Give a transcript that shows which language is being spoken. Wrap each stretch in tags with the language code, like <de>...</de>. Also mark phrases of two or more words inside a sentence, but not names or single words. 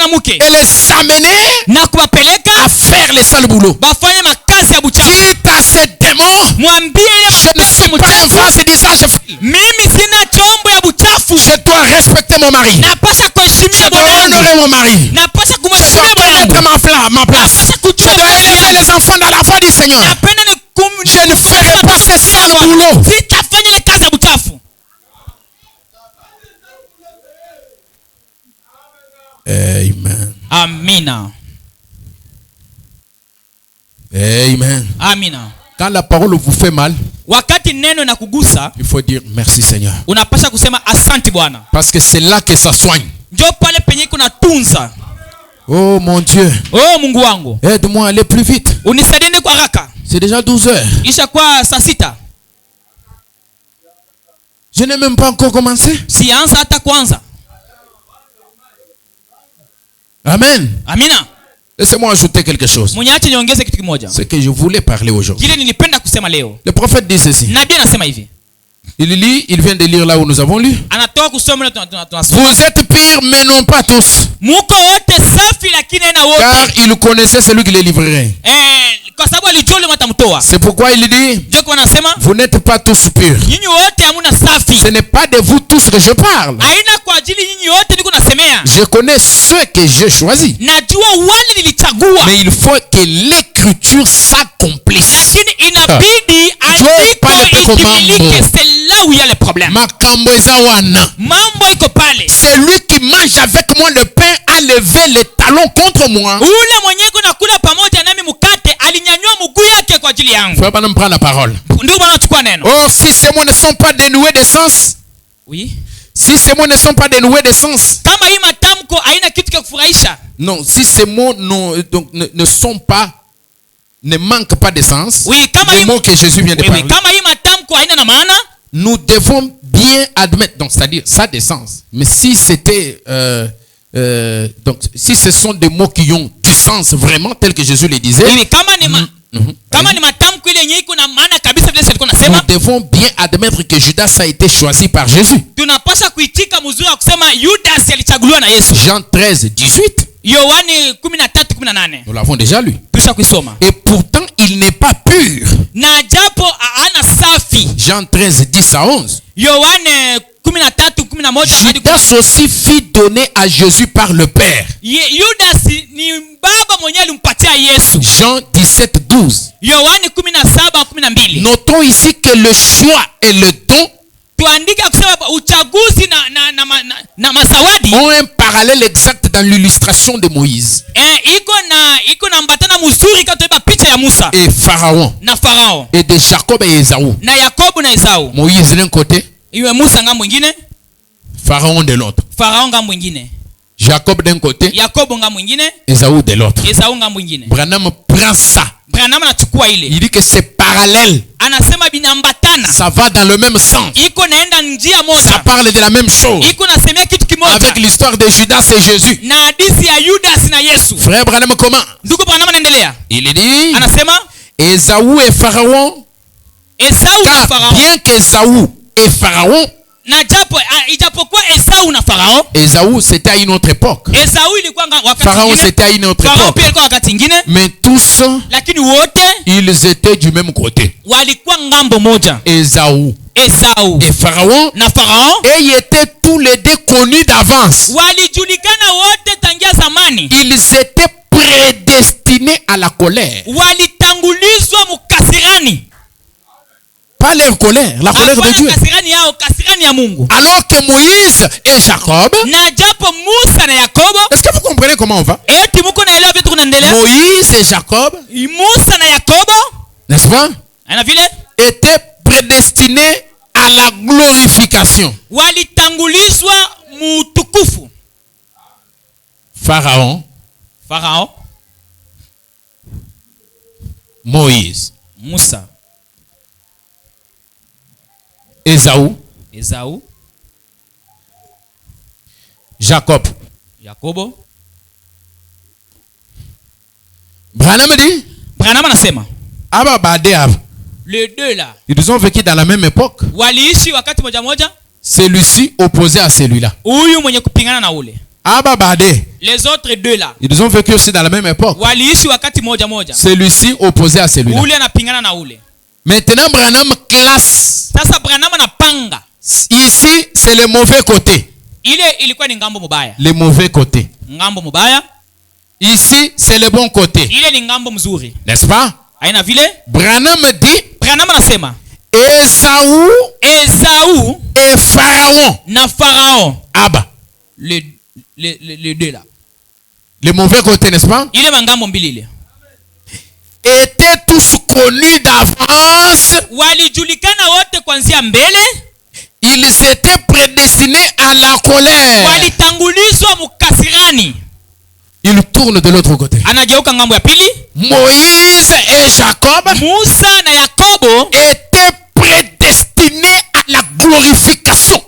<sw>wake</sw> <fr>et les amener</fr> <sw>na kuwapeleka</sw> <fr>à faire les sales boulots.</fr> <sw>bafanye makazi ya buchafu.</sw> <fr>Dites à ces démons,</fr> <sw>Mwambie ile</sw> <fr>je ne suis pas un vase disant je file.</fr> <sw>mimi sina chombo ya buchafu.</sw> <fr>Je dois respecter mon mari.</fr> <sw>Napasha kuheshimia</sw> <fr>Je</fr> <sw>bwana</sw> <fr>dois</fr> <sw>wangu.</sw> <fr>honorer mon mari.</fr> <sw>Napasha</sw> <fr>Je</fr> <sw>kumheshimia</sw> <fr>dois</fr> <sw>bwana</sw> <fr>connaître</fr> <sw>wangu.</sw> <fr>ma place.</fr> <sw>Napasha</sw> <fr>Je</fr> <sw>kujua</sw> <fr>dois</fr> <sw>nafasi</sw> <fr>élever</fr> <sw>yangu.</sw> <fr>les enfants dans la voie du Seigneur.</fr> <sw>Napenda ni</sw> <fr>Je ne ferai pas ces sales boulots.</fr> <sw>sitafanya ile kazi ya buchafu.</sw> <fr>Amen.</fr> <sw>Amina.</sw> <fr>Amen.</fr> <sw>Amina.</sw> <fr>Quand la parole vous fait mal,</fr> <sw>Wakati neno na kugusa,</sw> <fr>il faut dire merci Seigneur.</fr> <sw>unapasha kusema asante Bwana.</sw> <fr>Parce que c'est là que ça soigne.</fr> <sw>Ndio pale penye kuna tunza.</sw> <fr>Oh mon Dieu,</fr> <sw>Oh Mungu wangu,</sw> <fr>aide-moi à aller plus vite.</fr> <sw>unisaidie kwa haraka.</sw> <fr>C'est déjà 12 heures.</fr> <sw>Isha kwa saa 6.</sw> <fr>Je n'ai même pas encore commencé.</fr> <sw>Sianza hata kwanza.</sw> <fr>Amen.</fr> <sw>Amina.</sw> <fr>Laissez-moi ajouter quelque chose.</fr> <sw>Mwenyeache niongeze kitu kimoja.</sw> <fr>Ce que je voulais parler aujourd'hui.</fr> <sw>Kile nilipenda kusema leo.</sw> <fr>Le prophète dit ceci.</fr> <sw>Nabii anasema hivi.</sw> <fr>Il vient de lire là où nous avons lu.</fr> <sw>Anatoa kusoma na tunasoma.</sw> <fr>Vous êtes pires, mais non pas tous.</fr> <sw>Muko wote safi lakini na</sw> <fr>Car</fr> <sw>wote.</sw> <fr>il connaissait celui qui les livrerait.</fr> <sw>Kwa sababu alijua yule mtamtoa.</sw> <fr>C'est pourquoi il dit,</fr> <sw>Ndio kwa anasema</sw> <fr>vous n'êtes pas tous purs.</fr> <sw>nyinyi wote hamuna safi.</sw> <fr>Ce n'est pas de vous tous que je parle.</fr> <sw>Haina kwa ajili nyinyi wote niko nasemea.</sw> <fr>Je connais ceux que j'ai choisis.</fr> <sw>Najua wale nilichagua.</sw> <fr>Mais il faut que l'écriture s'accomplisse.</fr> <sw>Lakini inabidi Joe pale peko itimilike. mambo.</sw> <fr>C'est là où il y a le problème.</fr> <ln>Makambo eza wana.</ln> <sw>Mambo iko pale.</sw> <fr>Celui qui mange avec moi le pain a levé les talons contre moi.</fr> <sw>Ule mwenye kuna kula pamoja nami mkate alinyanyua mguu yake kwa ajili yangu.</sw> <fr>Faut pas nous prendre la parole.</fr> <sw>Ndio bwana chukua neno.</sw> <fr>Oh, si ces mots ne sont pas dénoués de sens, Oui. si ces mots ne sont pas dénoués de sens,</fr> <sw>Kama hii matamko haina kitu cha kufurahisha.</sw> <fr>non, si ces mots ne sont pas, ne manquent pas de sens,</fr> <sw>Oui, kama</sw> <fr>les</fr> <sw>hii</sw> <fr>mots que Jésus vient de oui, parler,</fr> <sw>kama hii matamko haina na maana,</sw> <fr>nous devons bien admettre, donc c'est-à-dire ça a des sens. Mais si c'était, donc si ce sont des mots qui ont du sens vraiment, tel que Jésus le disait, oui,</fr> <sw>kama ni kama ni matamko ile yenye iko na maana kabisa vile sisi</sw> <fr>nous</fr> <sw>tunasema,</sw> <fr>devons bien admettre que Judas a été choisi par Jésus.</fr> <sw>tunapaswa kuitika mzuri wa kusema Judas alichaguliwa na Yesu.</sw> <fr>Jean 13, 18,</fr> <sw>Yohani 13:18.</sw> <fr>nous l'avons déjà lu.</fr> <sw>Tusha kuisoma.</sw> <fr>Et pourtant, il n'est pas pur.</fr> <sw>Na japo ana safi.</sw> <fr>Jean 13, 10 à 11.</fr> <sw>Yohane 13:11 hadi</sw> <fr>Judas aussi fit donner à Jésus par le Père.</fr> <sw>Judas ni baba mwenyewe alimpatia Yesu.</sw> <fr>Jean 17, 12.</fr> <sw>Yohani 17:12.</sw> <fr>Notons ici que le choix et le don</fr> <sw>Tuandike kusema uchaguzi na mazawadi</sw> <fr>ont un parallèle exact dans l'illustration de Moïse</fr> <sw>iko na mbatana mzuri katoeba picha ya Musa</sw> <fr>et Pharaon</fr> <sw>na Farao</sw> <fr>et de Jacob et Ésaü.</fr> <sw>na Yakobo na Esau.</sw> <fr>Moïse d'un côté,</fr> <sw>Iwe Musa ngambo mwingine,</sw> <fr>Pharaon de l'autre.</fr> <sw>Farao ngambo mwingine,</sw> <fr>Jacob d'un côté,</fr> <sw>Yakobo ngambo mwingine,</sw> <fr>Ésaü de l'autre.</fr> <sw>Esau ngambo mwingine.</sw> <fr>Branham prend ça.</fr> <sw>Branham anachukua ile.</sw> <fr>Il dit que c'est parallèle.</fr> <sw>Anasema binambatana.</sw> <fr>Ça va dans le même sens.</fr> <sw>Iko naenda njia</sw> <fr>Ça</fr> <sw>moja.</sw> <fr>parle de la même chose.</fr> <sw>Iko nasemea kitu kimoja.</sw> <fr>Avec l'histoire de Judas et Jésus.</fr> <sw>Na hadithi ya Judas na Yesu.</sw> <fr>Frère Branham comment?</fr> <sw>Ndugu Branham anaendelea.</sw> <fr>Il dit,</fr> <sw>Anasema</sw> <fr>Ésaü et Pharaon,</fr> <sw>Esau na</sw> <fr>car</fr> <sw>Farao.</sw> <fr>bien qu'Ésaü et Pharaon,</fr> <sw>Na ijapokuwa Esau na Farao.</sw> <fr>Ésaü c'était à une autre époque.</fr> <sw>Esau ilikuwa wakati</sw> <fr>Pharaon</fr> <sw>mwingine.</sw> <fr>c'était à une autre</fr> <sw>Farao</sw> <fr>époque.</fr> <sw>pia ilikuwa wakati mwingine.</sw> <fr>Mais tous,</fr> <sw>Lakini wote</sw> <fr>ils étaient du même côté.</fr> <sw>walikuwa ngambo moja.</sw> <fr>Ésaü</fr> <sw>Esau</sw> <fr>et Pharaon,</fr> <sw>na Farao</sw> <fr>et ils étaient tous les deux connus d'avance.</fr> <sw>walijulikana wote tangia zamani.</sw> <fr>Ils étaient prédestinés à la colère.</fr> <sw>Walitangulizwa mukasirani.</sw> <fr>Pas leur colère, la colère de</fr> <sw>Hapana</sw> <fr>Dieu.</fr> <sw>kasirani yao, kasirani ya Mungu.</sw> <fr>Alors que Moïse et Jacob,</fr> <sw>Na japo Musa na Yakobo,</sw> <fr>est-ce que vous comprenez comment on va?</fr> <sw>eti muko naelewa vitu kunaendelea?</sw> <fr>Moïse et Jacob,</fr> <sw>Musa na Yakobo,</sw> <fr>n'est-ce pas,</fr> <sw>ana vile</sw> <fr>étaient prédestinés à la glorification.</fr> <sw>walitangulizwa mutukufu.</sw> <fr>Pharaon,</fr> <sw>Farao,</sw> <fr>Moïse,</fr> <sw>Musa,</sw> <fr>Ésaü,</fr> <sw>Esau,</sw> <fr>Jacob.</fr> <sw>Yakobo.</sw> <fr>Branham dit,</fr> <sw>Branham anasema Abba Badeab,</sw> <fr>les deux là ils ont vécu dans la même époque.</fr> <sw>waliishi wakati moja moja.</sw> <fr>Celui-ci opposé à celui-là.</fr> <sw>Huyu mwenye kupingana na ule. Abba Bade.</sw> <fr>Les autres deux là. Ils ont vécu aussi dans la même époque.</fr> <sw>Waliishi wakati moja moja.</sw> <fr>Celui-ci opposé à celui-là.</fr> <sw>Ule anapingana na ule.</sw> <fr>Maintenant, Branham classe.</fr> <sw>Sasa Branham anapanga.</sw> <fr>Ici, c'est le mauvais côté.</fr> <sw>Ile ilikuwa ni ngambo mubaya.</sw> <fr>Le mauvais côté.</fr> <sw>Ngambo mubaya.</sw> <fr>Ici, c'est le bon côté.</fr> <sw>Ile ni ngambo mzuri.</sw> <fr>N'est-ce pas?</fr> <sw>Haina vile?</sw> <fr>Branham dit,</fr> <sw>Branham anasema</sw> <fr>Esaü et Pharaon.</fr> <sw>na Pharaon. Abba.</sw> <fr>Les deux là. Le mauvais côté, n'est-ce pas?</fr> <sw>Ile mangambo mbili ile.</sw> <fr>Étaient tous connus d'avance.</fr> <sw>Walijulikana wote kuanzia mbele.</sw> <fr>Ils étaient prédestinés à la colère.</fr> <sw>Walitangulizwa mukasirani.</sw> <fr>Il tourne de l'autre côté.</fr> <sw>Anageuka ngambo ya pili.</sw> <fr>Moïse et Jacob</fr> <sw>Musa na Yakobo</sw> <fr>étaient prédestinés à la glorification.</fr>